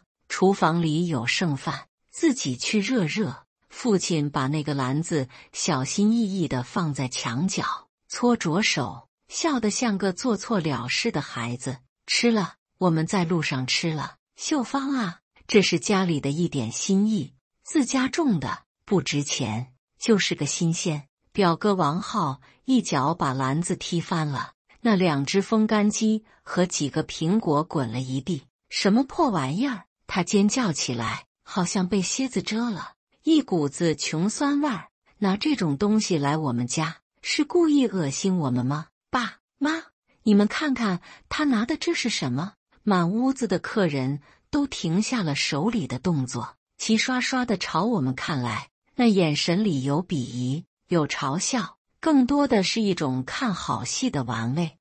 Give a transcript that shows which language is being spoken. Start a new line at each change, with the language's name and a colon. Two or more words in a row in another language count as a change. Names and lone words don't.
Chinese: 廚房裡有剩飯，自己去熱熱。” 父親把那個籃子小心翼翼地放在牆角，搓着手，笑得像個做錯了事的孩子。吃了，我們在路上吃了。秀芳啊，這是家裡的一點心意，自家種的，不值錢，就是個新鮮。表哥王浩一腳把籃子踢翻了，那2隻風乾雞和幾個蘋果滾了一地。什麼破玩意兒！他尖叫起來，好像被蝎子蟄了，一股子窮酸味儿。拿這種東西來我們家，是故意惡心我們嗎？爸媽，你們看看他拿的這是什麼？滿屋子的客人都停下了手裡的動作，齊刷刷地朝我們看來，那眼神裡有鄙夷，有嘲笑，更多的是一種看好戏的玩味。